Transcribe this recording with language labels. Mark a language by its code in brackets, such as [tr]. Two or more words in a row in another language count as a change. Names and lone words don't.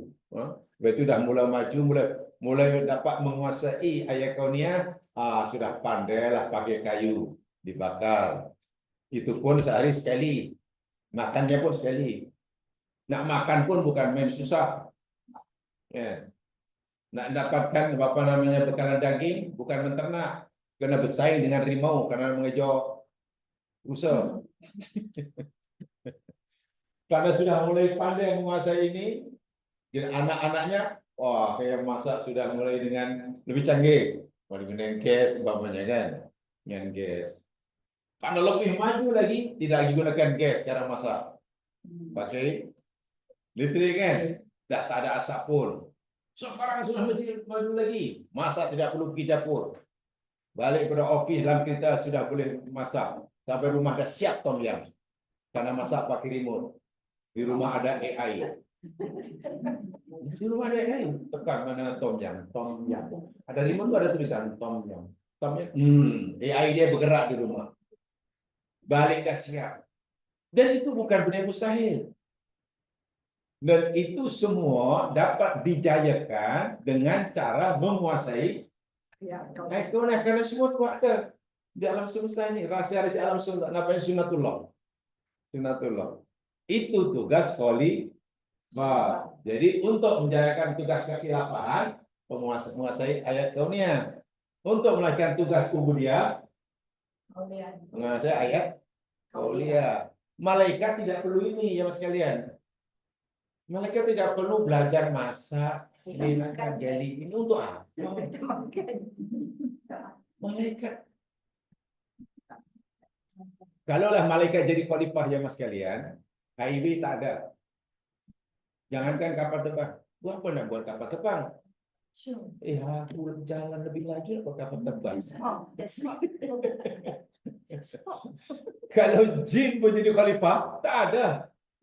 [ms] Lepas tu dah mula maju, mulai dapat menguasai ayat kauniyah, sudah pandailah pakai kayu dibakar. Itu pun sehari sekali. Makannya pun sekali. Nak makan pun bukan main susah. Ya. Nak dapatkan apa namanya bekalan daging bukan menternak, kena bersaing dengan rimau karena mengejar rusa. Karena sudah mulai pandai menguasai ini, jadi anak-anaknya, wah, kayak masak sudah mulai dengan lebih canggih. Dengan gas, umpamanya kan, dengan gas. Karena lebih maju lagi, tidak lagi gunakan gas cara masak. Pakai listrik kan, dah tak ada asap pun. Sekarang sudah maju lagi, masak tidak perlu pergi dapur. Balik pada ofis dalam kereta sudah boleh masak. Sampai rumah dah siap tom yam. Karena masak pakai remote. Di rumah ada AI. Di rumah ada AI. Tekan mana tom yam. Ada remote tu ada tulisan tom yam. AI dia bergerak di rumah. Balik dah siap. Dan itu bukan benda mustahil. Dan itu semua dapat dijayakan dengan cara menguasai ekonomi, karena semua itu ada di alam semesta ini. Rahsia-rahsia alam semesta, namanya sunatullah. Sunatullah. Itu tugas khalifah. Jadi untuk menjalankan tugas kekhilafahan, menguasai ayat kauniyah. Untuk melakukan tugas ubudiyah, menguasai ayat kauniyah. Malaikat tidak perlu ini ya mas sekalian. Malaikat tidak perlu belajar masak, makan jeli. Ini untuk apa? Malaikat. Kalaulah malaikat jadi khalifah ya mas sekalian, HIV tak ada. Jangankan kapal terbang. Buat apa nak buat kapal terbang? Aku jalan lebih laju nak buat kapal terbang. Kalau jin pun jadi khalifah, tak ada.